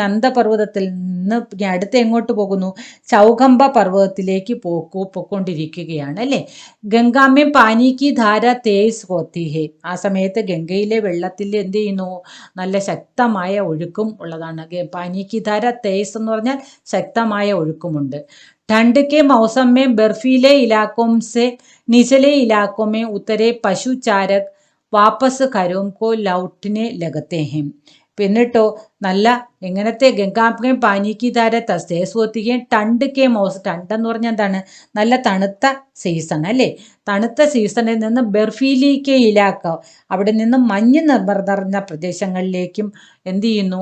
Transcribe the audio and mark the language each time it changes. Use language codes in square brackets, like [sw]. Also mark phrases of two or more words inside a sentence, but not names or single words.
[ml] നന്ദപർവ്വതത്തിൽ നിന്ന് അടുത്ത് എങ്ങോട്ട് പോകുന്നു? ചൗഖംബ പർവ്വതത്തിലേക്ക് പൊക്കോണ്ടിരിക്കുകയാണ്, അല്ലേ? [hi] गंगा में पानी की धारा तेज़ होती है. [ml] ആ സമയത്ത് ഗംഗയിലെ വെള്ളത്തിൽ എന്ത് ചെയ്യുന്നു? നല്ല ശക്തമായ ഒഴുക്കും ഉള്ളതാണ്. [hi] पानी की धारा तेज़ [ml] എന്ന് പറഞ്ഞാൽ ശക്തമായ ഒഴുക്കുമുണ്ട്. [hi] ठंड के मौसम में बर्फीले इलाकों से निचले इलाकों में उतरे पशु चारक वापस घरों को लौटने लगते हैं. [ml] എന്നിട്ടോ നല്ല എങ്ങനത്തെ [hi] गंगा में पानी की धारा तेज़ होती है. ठंड के मौसम, [ml] ടണ്ട് എന്ന് പറഞ്ഞാൽ എന്താണ്? നല്ല തണുത്ത സീസൺ, അല്ലേ? തണുത്ത സീസണിൽ നിന്ന് [hi] बर्फीले इलाके, [ml] അവിടെ നിന്ന് മഞ്ഞ് നിറഞ്ഞ പ്രദേശങ്ങളിലേക്കും എന്ത് ചെയ്യുന്നു?